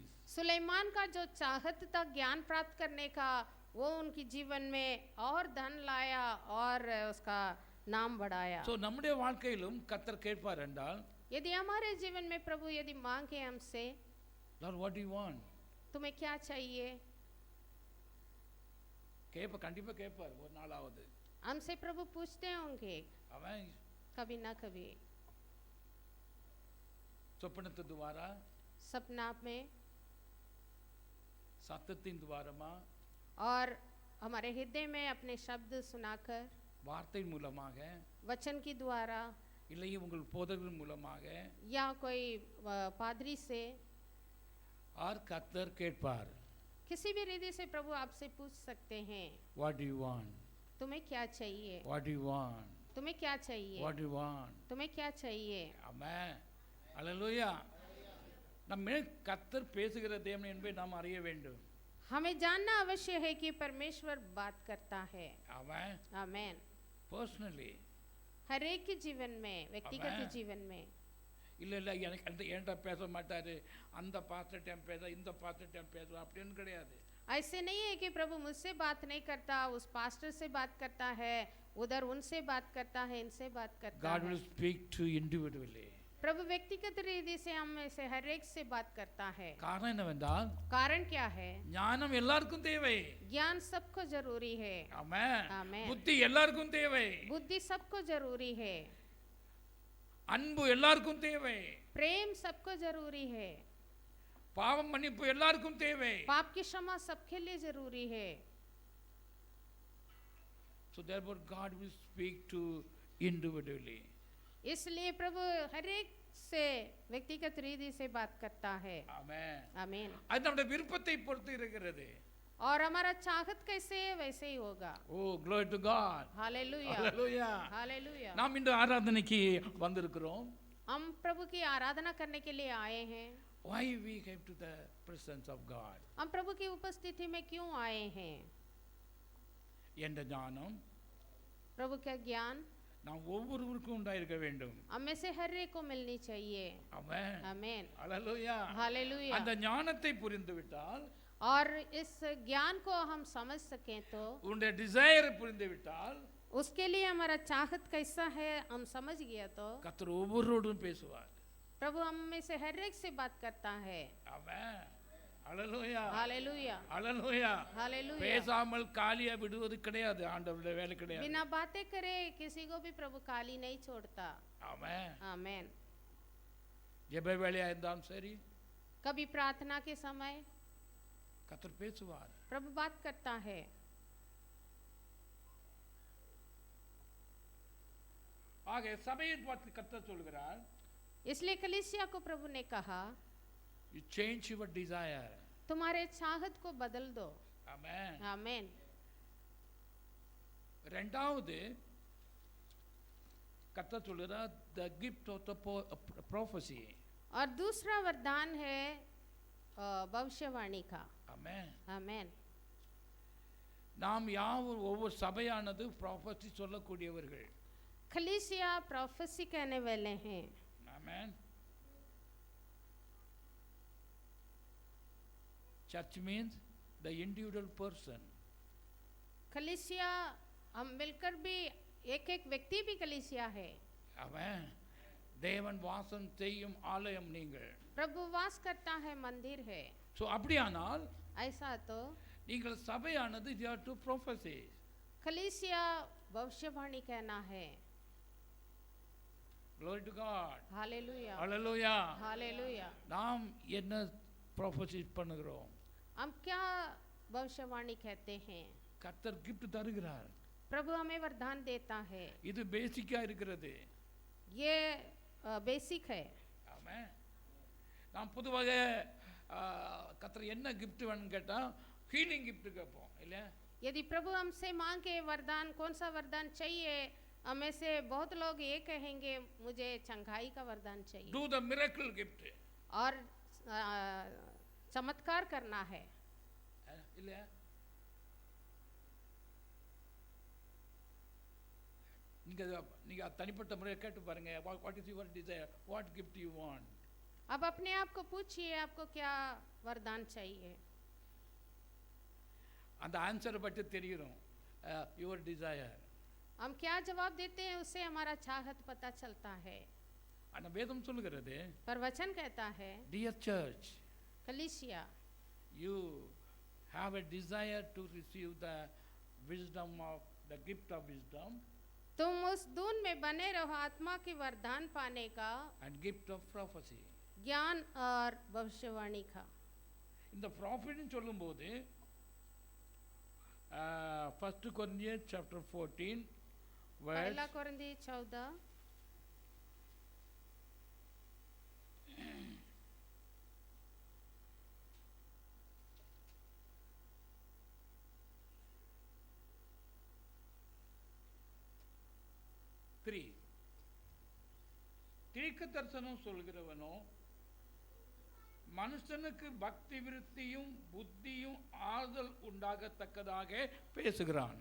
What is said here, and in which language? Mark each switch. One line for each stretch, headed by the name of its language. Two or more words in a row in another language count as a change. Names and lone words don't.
Hindi: सुलेमान का जो चाहत था ज्ञान प्राप्त करने का वो उनकी जीवन में और धन लाया और उसका नाम बढ़ाया।
Tamil: So நம்முடைய வாழ்க்கையிலும் கர்த்தர் கேட்பார் என்றால்,
Hindi: यदि हमारे जीवन में प्रभु यदि मांगे हमसे,
English: Lord what do you want?
Hindi: तुम्हें क्या चाहिए?
Tamil: கண்டிப்பா கேட்பார் ஒரு நாளாவது.
Hindi: हमसे प्रभु पूछते होंगे
Tamil: அவன்
Hindi: कभी ना कभी।
Tamil: சொப்பனத்து துவாரா,
Hindi: सपना में
Tamil: சத்தத்தின் துவாரமா,
Hindi: और हमारे हृदय में अपने शब्द सुनाकर,
Tamil: வார்த்தை மூலமாக,
Hindi: वचन की द्वारा,
Tamil: இல்லை உங்கள் போதகர் மூலமாக,
Hindi: या कोई पादरी से,
Tamil: और கர்த்தர் கேட்பார்,
Hindi: किसी भी रीति से प्रभु आपसे पूछ सकते हैं
English: what do you want?
Hindi: तुम्हें क्या चाहिए?
English: What do you want?
Hindi: तुम्हें क्या चाहिए?
English: What do you want?
Hindi: तुम्हें क्या चाहिए?
Tamil: ஆமென். ஹalleluya. நம்ம கர்த்தர் பேசுகிற தேவன் என்பதை நாம் அறிய வேண்டும்.
Hindi: हमें जानना अवश्य है कि परमेश्वर बात करता है।
Tamil: ஆமென்.
Hindi: आमेन। पर्सनली हर एक के जीवन में, व्यक्तिगत आमेन। जीवन में।
Tamil: இல்லை இல்லை எனக்கு அந்த என்கிட்ட பேச மாட்டாரு, அந்த பாஸ்டர் டைம் பேச, இந்த பாஸ்டர் டைம் பேச அப்படின்னு கிடையாது.
Hindi: ऐसे नहीं है कि प्रभु मुझसे बात नहीं करता, उस पास्टर से बात करता है, उधर उनसे बात करता है, इनसे बात करता
English: God
Hindi: है।
English: will speak to individually.
Hindi: प्रभु व्यक्तिगत रीति से हम में से हर एक से बात करता है।
Tamil: காரணம் என்னவென்றால்
Hindi: कारण क्या है?
Tamil: ஞானம் எல்லாருக்கும் தேவை.
Hindi: ज्ञान सबको जरूरी है।
Tamil: ஆமென்.
Hindi: आमेन।
Tamil: புத்தி எல்லாருக்கும் தேவை.
Hindi: बुद्धि सबको जरूरी है।
Tamil: அன்பு எல்லாருக்கும் தேவை.
Hindi: प्रेम सबको जरूरी है।
Tamil: பாவம் மன்னிப்பு எல்லாருக்கும் தேவை.
Hindi: पाप की क्षमा सबके लिए जरूरी है।
English: So therefore God will speak to individually.
Hindi: इसलिए प्रभु हर एक से व्यक्तिगत रीति से बात करता है।
Tamil: ஆமென்.
Hindi: आमीन।
Tamil: அது நம்முடைய விருப்பத்தை பொறுத்து இருக்கிறது.
Hindi: और हमारा चाहत कैसे है वैसे ही होगा।
English: ஓ glory to God.
Hindi: हालेलुया।
English: Hallelujah.
Hindi: हालेलुया।
Tamil: நாம் இந்த ஆராதனைக்கு வந்திருக்கிறோம்.
Hindi: हम प्रभु की आराधना करने के लिए आए हैं।
English: Why we came to the presence of God?
Hindi: हम प्रभु की उपस्थिति में क्यों आए हैं?
Tamil: என்ற ஞானம்
Hindi: प्रभु का ज्ञान
Tamil: நாம் ஒவ்வொருவருக்கும் உண்டாயிருக்க வேண்டும்.
Hindi: हम में से हर एक को मिलनी चाहिए।
Tamil: ஆமென்.
Hindi: आमीन।
Tamil: ஹalleluya.
Hindi: हालेलुया।
Tamil: அந்த ஞானத்தை புரிந்து விட்டால்,
Hindi: और इस ज्ञान को हम समझ सकें तो
Tamil: உன்னுடைய டிசைர் புரிந்து விட்டால்,
Hindi: उसके लिए हमारा चाहत कैसा है हम समझ गया तो
Tamil: கர்த்தர் ஒவ்வொருவரோடும் பேசுவார்.
Hindi: प्रभु हम में से हर एक से बात करता है।
Tamil: ஆமென். ஹalleluya.
Hindi: हालेलुया।
Tamil: ஹalleluya.
Hindi: हालेलुया।
Tamil: பேசாமல் காலியா விடுவது கிடையாது, ஆண்டவருடைய வேலை கிடையாது.
Hindi: बिना बातें करे किसी को भी प्रभु खाली नहीं छोड़ता।
Tamil: ஆமென்.
Hindi: आमीन।
Tamil: ஜெப வேளையா இருந்தாலும் சரி,
Hindi: कभी प्रार्थना के समय
Tamil: கர்த்தர் பேசுவார்.
Hindi: प्रभु बात करता है।
Tamil: ஆக சபையை பார்த்து கர்த்தர் சொல்கிறார்,
Hindi: इसलिए कलीसिया को प्रभु ने कहा
English: you change your desire.
Hindi: तुम्हारे चाहत को बदल दो।
Tamil: ஆமென்.
Hindi: आमीन।
Tamil: இரண்டாவது கர்த்தர் சொல்கிறார்
English: the gift of the prophecy.
Hindi: और दूसरा वरदान है भविष्यवाणी का।
Tamil: ஆமென்.
Hindi: आमीन।
Tamil: நாம் யாவும் ஒவ்வொரு சபையானது ப்ராஃபஸி சொல்லக்கூடியவர்கள்.
Hindi: कलीसिया प्रोफेसी कहने वाले हैं।
Tamil: ஆமென்.
English: Church means the individual person.
Hindi: कलीसिया हम मिलकर भी एक एक व्यक्ति भी कलीसिया है.
Tamil: Amen. தேவன் வாசம் செய்யும் ஆலயம் நீங்கள்.
Hindi: प्रभु वास करता है, मंदिर है.
Tamil: So அப்படியானால்
Hindi: ऐसा तो
Tamil: நீங்கள் சபையானது
English: you have to prophesy.
Hindi: कलीसिया भविष्यवाणी कहना है.
English: Glory to God.
Hindi: हालेलुया.
English: Hallelujah.
Hindi: हालेलुया.
Tamil: நாம் என்ன ப்ராஃபஸி பண்ணுகிறோம்?
Hindi: हम क्या भविष्यवाणी कहते हैं?
Tamil: கர்த்தர் gift தருகிறார்.
Hindi: प्रभु हमें वरदान देता है.
Tamil: இது பேசிக்கா இருக்கிறது.
Hindi: ये बेसिक है.
Tamil: ஆமென். நாம் பொதுவாக கர்த்தர் என்ன gift வேணும்னு கேட்டா ஹீலிங் gift கேட்போம் இல்லையா?
Hindi: यदि प्रभु हमसे मांगे वरदान, कौन सा वरदान चाहिए, हमें से बहुत लोग ये कहेंगे मुझे चंगाई का वरदान चाहिए.
English: Do the miracle gift.
Hindi: और चमत्कार करना है.
Tamil: இல்லையா? நீங்க தனிப்பட்ட முறையில் கேட்டு பாருங்க.
English: What is your desire? What gift you want?
Hindi: अब अपने आप को पूछिए आपको क्या वरदान चाहिए.
Tamil: அந்த ஆன்சரை பற்றி தெரியும்.
English: Your desire.
Hindi: हम क्या जवाब देते हैं उससे हमारा चाहत पता चलता है.
Tamil: ஆனா வேதம் சொல்லுகிறது,
Hindi: पर वचन कहता है,
English: dear church,
Hindi: कलीसिया,
English: you have a desire to receive the wisdom of the gift of wisdom
Hindi: तुम उस दून में बने रहो आत्मा की वरदान पाने का,
English: and gift of prophecy.
Hindi: ज्ञान और भविष्यवाणी का.
Tamil: இந்த ப்ராஃபிட்னு சொல்லும்போது 1 Corinthians chapter 14
Hindi: पहला verse कोरिन्थी 14
Tamil: 3 தீர்க்க தரிசனம் சொல்கிறவனோ மனுஷனுக்கு பக்தி விருத்தியும் புத்தியும் ஆறுதல் உண்டாகத்தக்கதாக பேசுகிறான்.